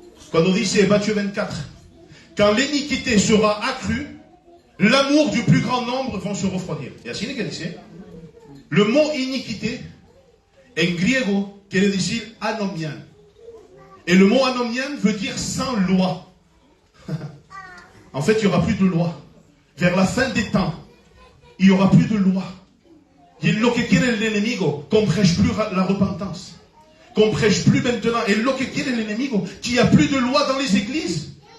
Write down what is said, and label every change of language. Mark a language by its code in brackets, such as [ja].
[fr] Quand on dit c'est Matthieu 24, quand l'iniquité sera accrue, l'amour du plus grand nombre va se refroidir. [es] Et así que dice, [fr] le mot iniquité, [es] en griego, quiere decir anomian. [fr] Et le mot anomian veut dire sans loi. En fait, il n'y aura plus de loi. Vers la fin des temps, il n'y aura plus de loi. Et [es] lo que quiere el enemigo, [fr] qu'on ne prêche plus la repentance. Qu'on ne prêche plus maintenant. Et [es] lo que quiere el enemigo, [fr] qu'il n'y a plus de loi dans les églises.